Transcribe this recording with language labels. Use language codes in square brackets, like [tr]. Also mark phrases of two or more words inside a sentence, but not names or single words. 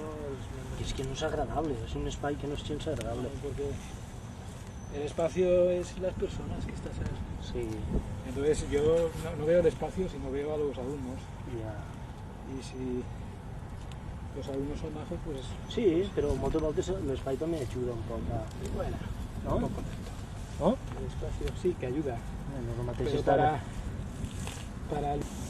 [ca] És que no és agradable, és un espai que no és gens agradable. [es] Porque el espacio es las personas que estás ahí. [ca] Sí, [es] Entonces yo no veo el espacio, sino veo a los alumnos. [ca] ja. [es] Y si los alumnos son majos, pues [ca] Sí, però moltes voltes l'espai també ajuda un poc a... [es] bueno, [ca] No? [es] un poco contento. [ca] No? [es] El espacio sí que ayuda, [ca] No és el mateix [es] pero [ca] estar... [es] para el...